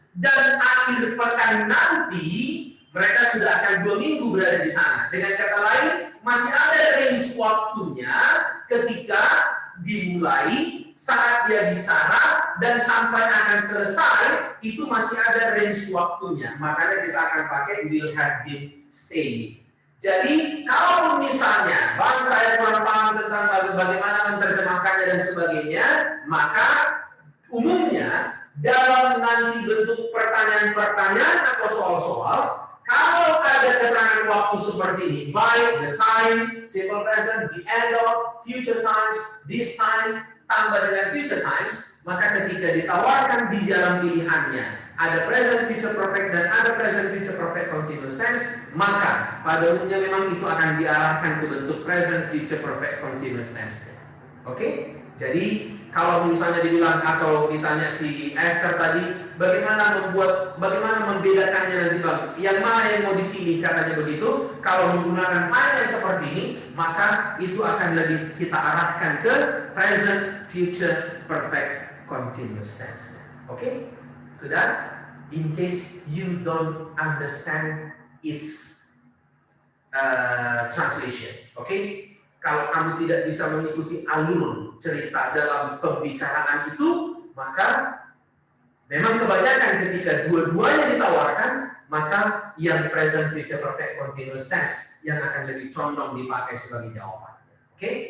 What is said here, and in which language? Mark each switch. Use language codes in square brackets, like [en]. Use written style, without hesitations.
[id] Dan akhir pekan nanti mereka sudah akan 2 minggu berada di sana. Dengan kata lain, masih ada range waktunya ketika dimulai, saat dia bicara, dan sampai akan selesai, itu masih ada range waktunya. Makanya kita akan pakai [en] will have been staying. [id] Jadi, kalau misalnya, Bang saya kurang paham tentang bagaimana menerjemahkannya dan sebagainya, maka umumnya dalam nanti bentuk pertanyaan-pertanyaan atau soal-soal, kalau ada keterangan waktu seperti ini, by, the time, simple present, the end of, future times, this time, tambah dengan future times, maka ketika ditawarkan di dalam pilihannya ada present future perfect dan ada present future perfect continuous tense, maka pada umumnya memang itu akan diarahkan ke bentuk present future perfect continuous tense. Oke? Jadi kalau misalnya dibilang atau ditanya si Esther tadi, bagaimana membedakannya nanti Bang? Yang mana yang mau dipilih katanya begitu? Kalau menggunakan time yang seperti ini, maka itu akan lebih kita arahkan ke present future perfect continuous tense. Oke? Sudah? [en] In case you don't understand its translation. [id] Oke? Kalau kamu tidak bisa mengikuti alur cerita dalam pembicaraan itu, maka memang kebanyakan ketika dua-duanya ditawarkan, maka yang present future perfect continuous tense yang akan lebih condong dipakai sebagai jawaban. Oke?